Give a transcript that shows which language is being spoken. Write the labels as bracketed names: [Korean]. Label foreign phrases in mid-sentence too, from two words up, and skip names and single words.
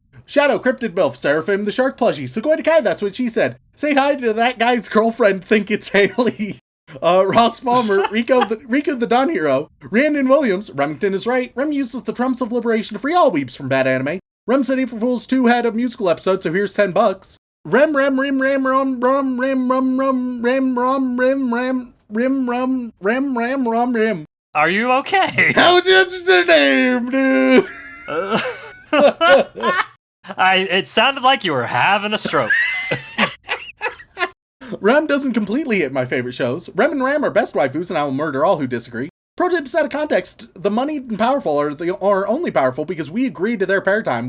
[English] Shadow, Cryptid MILF, Seraphim, the Shark Plushie, Sugoi to Kai, that's what she said. Say hi to that guy's girlfriend, think it's Haley. Ross Palmer, Rico the Don Hero, Randon Williams, Remington is right. Rem uses the trumps of liberation to free all weeps from bad anime. Rem said April Fool's 2 had a musical episode, so here's $10. Rem ram rim ram rum rum rim rum rum rim rum rim ram rim rum rim ram rum rim. Are you okay? How was your name, dude? It sounded like you were having a stroke. Rem doesn't completely hit my favorite shows. Rem and Ram are best waifus, and I will murder all who disagree. Pro tips out of context: the moneyed and powerful are only powerful because we agree to their paradigm.